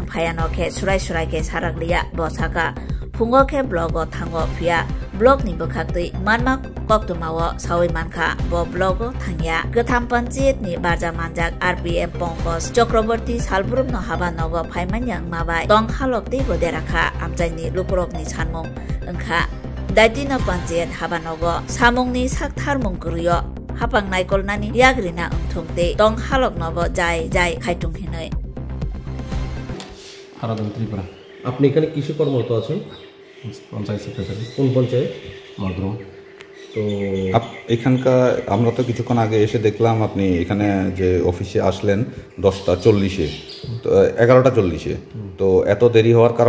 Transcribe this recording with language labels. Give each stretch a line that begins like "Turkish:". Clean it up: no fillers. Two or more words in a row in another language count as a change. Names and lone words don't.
Kok Borok: phayano khe surai khe sarakliya bosaka phungo khe blogo thango phia blog ni bokhaktui manma koktumawo sawi mankha bo blogo thangya gatham panjayat ni baja manjak RPM pongkos Chakraborty salburum no habanogo phaimanyang mabai tong halokti boderakha amjaini lukurok ni sanmung engkha daitino panjayat habanogo samungni sakthar mungkuriyo hapang naikolnani yagrina ungthungte tong haloknobo jai khaitung hinoi
Bangla: হারাদন ত্রিপুরা। আপনি এখানে কৃষি কর্মরত আছেন?
English: panchayat secretary.
Bangla: কোন পঞ্চায়েত? মাগরুম। তো এখানকার আমরা তো কিছুক্ষণ আগে এসে দেখলাম আপনি এখানে যে অফিসে আসলেন 10:40-এ, তো 11:40-এ, তো এত দেরি হওয়ার কারণ?